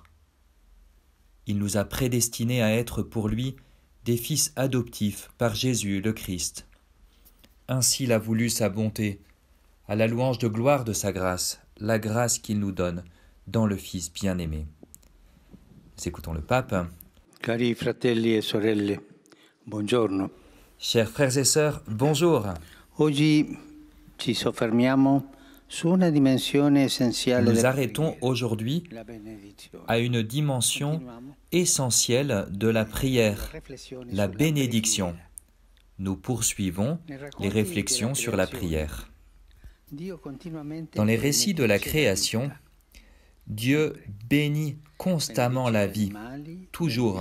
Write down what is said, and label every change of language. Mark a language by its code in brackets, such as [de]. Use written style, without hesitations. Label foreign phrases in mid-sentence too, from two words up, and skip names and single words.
[fr] Il nous a prédestinés à être pour lui des fils adoptifs par Jésus le Christ. Ainsi l'a voulu sa bonté, à la louange de gloire de sa grâce, la grâce qu'il nous donne dans le Fils bien-aimé. Nous écoutons le pape. [it] Cari fratelli e sorelle, buongiorno. [fr] Chers frères et sœurs, bonjour. [it] Oggi ci soffermiamo su una dimensione essenziale [fr] Nous [it] della [fr] arrêtons aujourd'hui [it] la benedizione. [fr] à une dimension essentielle de la prière, la bénédiction. Nous poursuivons les réflexions sur la prière. Dans les récits de la création, Dieu bénit constamment la vie, toujours.